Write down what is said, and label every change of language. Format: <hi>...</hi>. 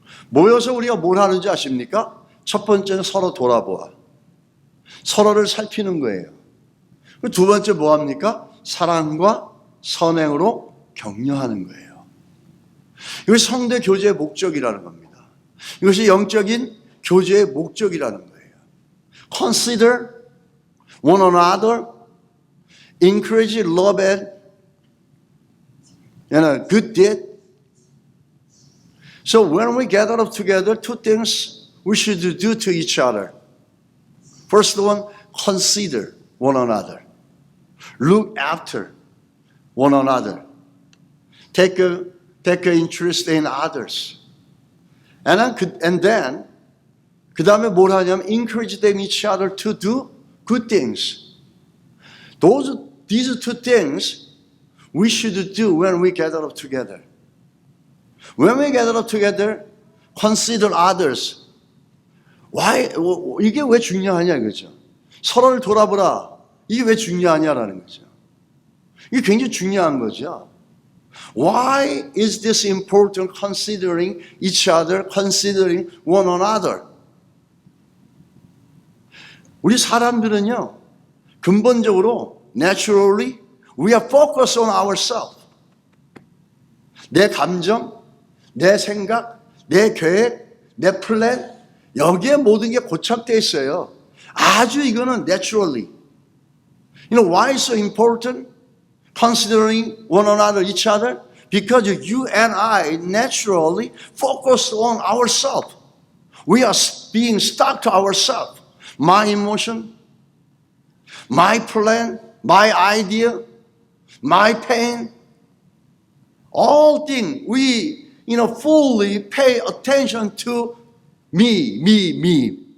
<ko>모여서 우리가 뭘 하는지 아십니까? 첫 번째는 서로 돌아보아. 서로를 살피는 거예요. 두 번째 뭐 합니까? 사랑과 선행으로 격려하는 거예요. 이것이 성대 교제의 목적이라는 겁니다. 이것이 영적인 교제의 목적이라는 거예요.</ko> <en>Consider one another, encourage love and good deed. So when we gather up together, two things we should do to each other. First one, consider one another. Look after one another. Take an interest in others. And then</en> <ko>그 다음에 뭘 하냐면</ko> <en>encourage them each other to do good things. These two things we should do when we gather up together. When we gather up together, consider others. Why?</en> <ko>이게 왜 중요하냐 이거죠. 서로를 돌아보라. 이게 왜 중요하냐라는 거죠. 이게 굉장히 중요한 거죠.</ko> <en>Why is this important? Considering each other, considering one another.</en> <ko>우리 사람들은요, 근본적으로</ko> <en>naturally we are focused on ourselves.</en> <ko>내 감정, 내 생각, 내 계획, 내 플랜, 여기에 모든 게 고착되어 있어요. 아주 이거는 naturally.</ko> <en>You know why it's so important? Considering one another, each other? Because you and I naturally focus on ourselves. We are being stuck to ourselves. My emotion, my plan, my idea, my pain, all things we fully pay attention to me.</en>